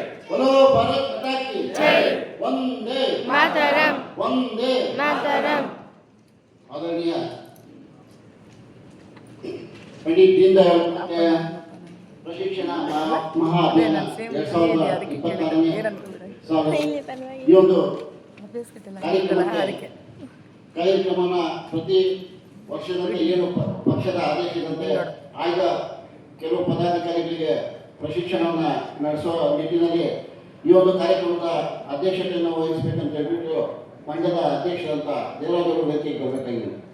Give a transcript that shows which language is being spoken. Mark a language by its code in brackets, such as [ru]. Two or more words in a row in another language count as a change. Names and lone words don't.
[hi] बोलो भारत माता की जय। वंदे मातरम वंदे मातरम। आदरणीय पंडित दीनदयाळ उपाध्याय प्रशिक्षण महाअभियान 2026 [kn] ಈ ಒಂದು ಕಾರ್ಯಕ್ರಮನ ಪ್ರತಿ ವರ್ಷದಂತೆ ಏನು ಪಕ್ಷದ ಆದೇಶದಂತೆ ಆಯ್ದ ಕೆಲವು ಪದಾಧಿಕಾರಿಗಳಿಗೆ ಪ್ರಶಿಕ್ಷಣವನ್ನು ನಡೆಸುವ ನಿಟ್ಟಿನಲ್ಲಿ ಈ ಒಂದು ಕಾರ್ಯಕ್ರಮದ ಅಧ್ಯಕ್ಷತೆಯನ್ನು ವಹಿಸಬೇಕಂತ ಹೇಳ್ಬಿಟ್ಟು ಮಂಡಲದ ಅಧ್ಯಕ್ಷರಂತ ದೇವರಾಜರು ವೇದಿಕೆಗೆ ಬರಬೇಕಾಗಿದೆ.